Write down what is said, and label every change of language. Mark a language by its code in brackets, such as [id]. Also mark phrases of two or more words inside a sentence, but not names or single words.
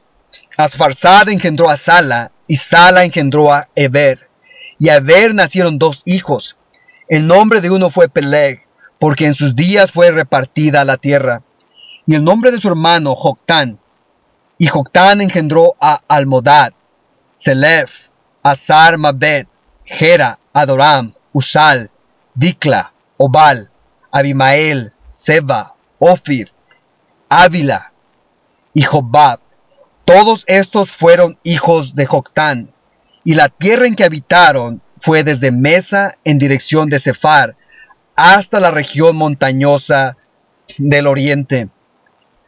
[es] Asfarsad engendró a Sala, y Sala engendró a Eber. Y a Eber nacieron 2 hijos. El nombre de uno fue Peleg, porque en sus días fue repartida la tierra. Y el nombre de su hermano Joctán. Y Joctán engendró a Almodad, Selef, Azar Mabed, Gera, Adoram, Usal, Dikla, Obal, Abimael, Seba, Ofir, Ávila y Jobab. Todos estos fueron hijos de Joctán, y la tierra en que habitaron fue desde Mesa en dirección de Sefar hasta la región montañosa del oriente.